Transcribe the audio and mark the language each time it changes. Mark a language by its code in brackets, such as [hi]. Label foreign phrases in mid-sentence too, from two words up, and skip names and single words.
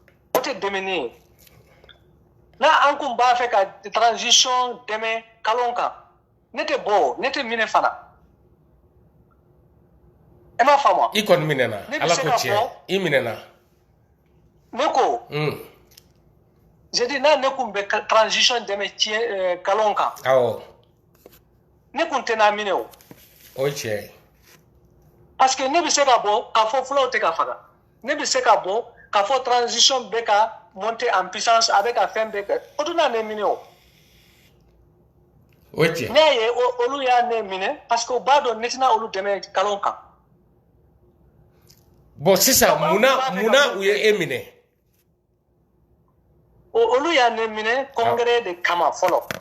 [bm] O tɛ dɛmɛ ye. Na an kun b'a fɛ ka transition dɛmɛ nkalon kan ne tɛ bɔ ne tɛ minɛ fana. E m'a faamu. I kɔni minɛna Ala ko tiɲɛ i minɛna. Ne ko. [fr] J'ai dit [bm] na ne kun bɛ transition dɛmɛ tiɲɛ nkalon kan. Awɔ. Ne kun tɛ n'a minɛ o. O ye tiɲɛ ye. [fr] Parce que [bm] ne bɛ se ka bɔ k'a fɔ fulaw tɛ ka faga. Ne bɛ se ka bɔ k'a fɔ transition bɛ ka [fr] monter en puissance avec la fin [bm] bɛɛ kɛ. O tun n'a ne minɛ o. O ye tiɲɛ. Ne ye olu y'a ne minɛ parce que u b'a dɔn ne tɛna olu dɛmɛ nkalon kan. Bon sisan munna u ye e minɛ. Olu y'a ne minɛ congrès de kama fɔlɔ.